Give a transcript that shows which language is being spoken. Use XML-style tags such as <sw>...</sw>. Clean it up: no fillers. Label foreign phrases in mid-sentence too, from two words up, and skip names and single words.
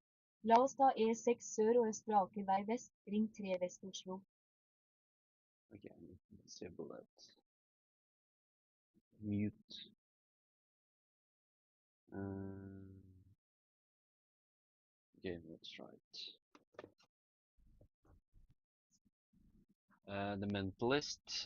<no>La oss ta E6 sør og Østre Akervei vest, ring 3 vest Oslo.</no> <en>Okay, I need to disable that. Mute. Okay, let's try it. The Mentalist.</en>